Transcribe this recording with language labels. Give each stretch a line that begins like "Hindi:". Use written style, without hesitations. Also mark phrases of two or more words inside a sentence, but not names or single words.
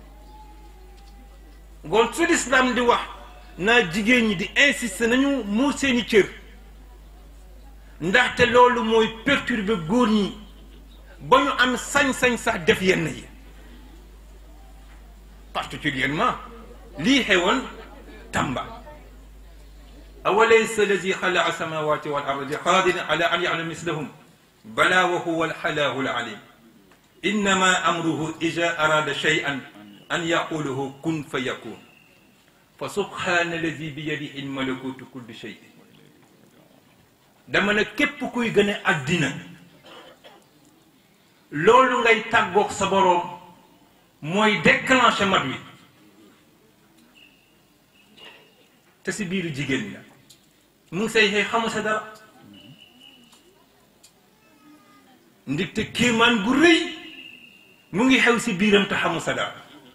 Wolof: ngoon su lislaam di wax naa jigéen ñi di insister nañu muur seeni cër ndaxte loolu mooy perturber góor ñi ba ñu am sañ-sañ sax def yenn yi
Arabic: particulièrement
Wolof: lii xewoon
Arabic: Tamba أوليس الذي خلق السماوات والأرض بقادر على أن يعلم مثلهم بلى وهو الخلاق العليم إنما أمره إذا أراد شيئا أن يقول له كن فيكون فسبحان الذي بيده ملكوت كل شيء
Wolof: dama ne képp kuy gën a àddina loolu ngay tàggoog sa boroom mooy déclencher mat wi te si biiru jigéen la mu ngi say xëy xamu sa dara ndigte kéemaan gu rëy mu ngi xew si biiram te xamu sa dara